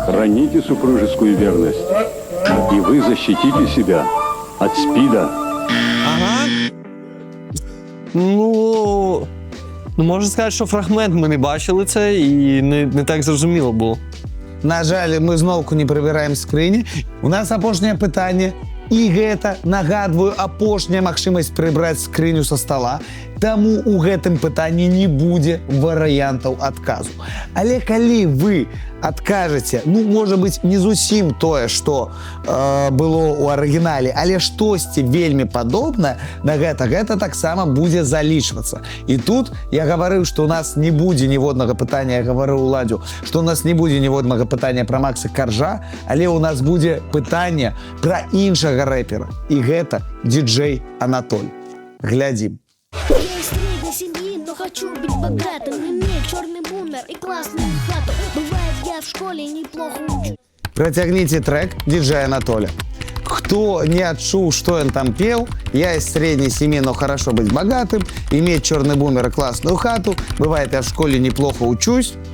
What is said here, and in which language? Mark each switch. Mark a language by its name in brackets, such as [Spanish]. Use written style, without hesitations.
[Russian] Храните супружескую верность. и вы защитите себя от СПИДа. Ага. [Ukrainian] Ну, можна сказати, що фрагмент ми не бачили це і не так зрозуміло було. На жаль, ми знову не прибираємо скрині. [Belarusian] У нас апошняе пытанне. І гэта, нагадваю, апошняя магчымасць прыбраць скрыню са стола. Таму у гэтым пытанні не будзе варыянтаў адказу. Але калі вы адкажаце, ну, можа быць, не зусім тое, што было ў арыгінале, але штосьці вельмі падобнае на гэта таксама будзе залічвацца. І тут я гаварыў, што у нас не будзе ніводнага пытання, я гаварыў Уладзю, што у нас не будзе ніводнага пытання пра Макса Каржа, але у нас будзе пытанне пра іншага рэпера. І гэта діджей Анатоль. Глядзім. [Russian] Я из средней семьи, но хочу быть богатым. Имею черный бумер и классную хату. Бывает, я в школе неплохо учусь. [Belarusian] Працягніце трек диджея Анатоля. [Russian] Кто не отчул, что он там пел, я из средней семьи, но хорошо быть богатым, иметь черный бумер и классную хату, бывает, я в школе неплохо учусь.